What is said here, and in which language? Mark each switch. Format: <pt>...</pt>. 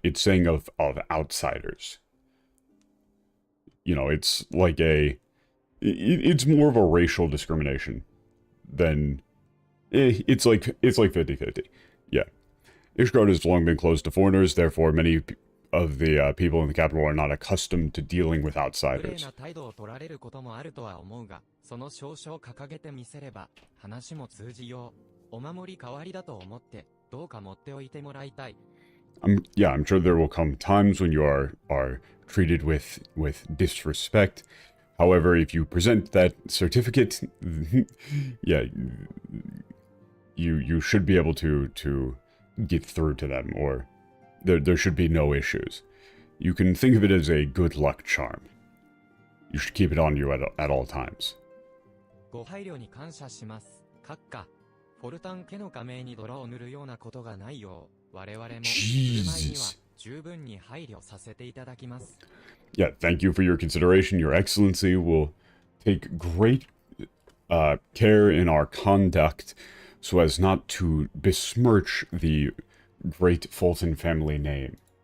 <en>It's saying of outsiders. You know, it's like it's more of a racial discrimination then it's like 50-50. Yeah. Ishgard has long been closed to foreigners, therefore many of the people in the capital are not accustomed to dealing with</en> <ja>無礼</ja> <en>outsiders.</en> <ja>な態度を取られることもあるとは思うが、その証書を掲げてみせれば、話も通じよう。お守り代わりだと思って、どうか持っておいてもらいたい。</ja> <en>I'm sure there will come times when you are treated with disrespect. However, if you present that certificate, yeah, you should be able to get through to them, or there should be no issues. You can think of it as a good luck charm. You should keep it on you at all times.</en> <ja>ご配慮に感謝します。閣下、フォルタン家の加盟に泥を塗るようなことがないよう、我々も振る舞いには十分に配慮させていただきます。</ja> <en>Yeah, thank you for your consideration. Your Excellency will take great care in our conduct so as not to besmirch the great Fulton family name.</en>